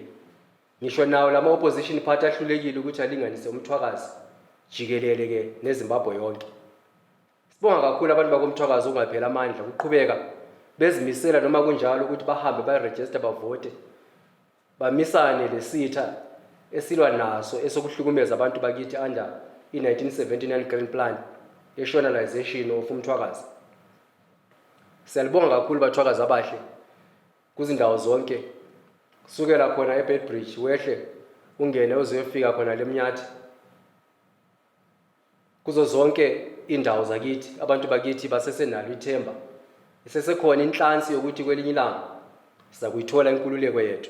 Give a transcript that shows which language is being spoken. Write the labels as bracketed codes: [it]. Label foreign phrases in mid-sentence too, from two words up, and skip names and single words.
[nd] Ngisho nawo lama opposition party ahlulekile ukuthi alinganise umthwakazi jikelele ke neZimbabwe yonke. Sibonga kakhulu abantu bakomthwakazi ungaphela amandla ukuqhubeka bezimisela noma kunjalo ukuthi bahambe baregister bavote, bamisane lesitha esilwa naso esokuhlukumeza abantu bakithi [en] under i-1979 Grand Plan nationalization of [nd] umthwakazi. Siyalibonga kakhulu bathwakazi abahle kuzindawo zonke, kusukela khona eBedbridge wehle ungene uzofika khona leMnyathi, kuzo zonke indawo zakithi. Abantu bakithi basesenalo ithemba, isesekhona inhlansi yokuthi kwelinye ilanga siza kuyithola inkululeko yethu.